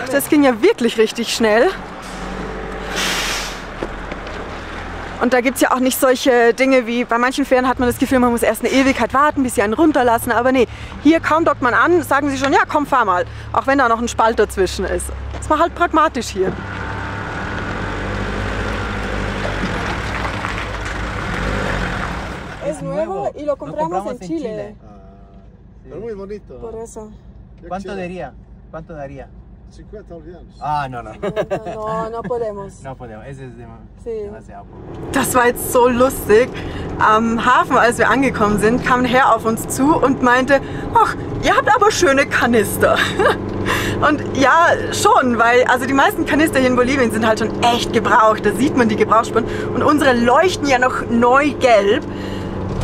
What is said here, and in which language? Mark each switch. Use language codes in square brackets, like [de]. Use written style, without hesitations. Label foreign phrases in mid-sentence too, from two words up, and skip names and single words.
[de] Das ging ja wirklich richtig schnell. Und da gibt es ja auch nicht solche Dinge wie, bei manchen Fähren hat man das Gefühl, man muss erst eine Ewigkeit warten, bis sie einen runterlassen. Aber nee, hier kaum dockt man an, sagen sie schon, ja komm, fahr mal. Auch wenn da noch ein Spalt dazwischen ist. Das war halt pragmatisch hier. [es] Es nuevo y lo compramos en Chile. Pero muy bonito. Por eso. ¿Cuánto daría? ¿Cuánto daría? 50 bolivianos. Ah, no, no. No podemos. No podemos. Ese es Sí. demasiado. [de] Das war jetzt so lustig. Am Hafen, als wir angekommen sind, kam ein Herr auf uns zu und meinte, ach, ihr habt aber schöne Kanister. Und ja, schon, weil also die meisten Kanister hier in Bolivien sind halt schon echt gebraucht. Da sieht man die Gebrauchsspuren. Und unsere leuchten ja noch neu gelb.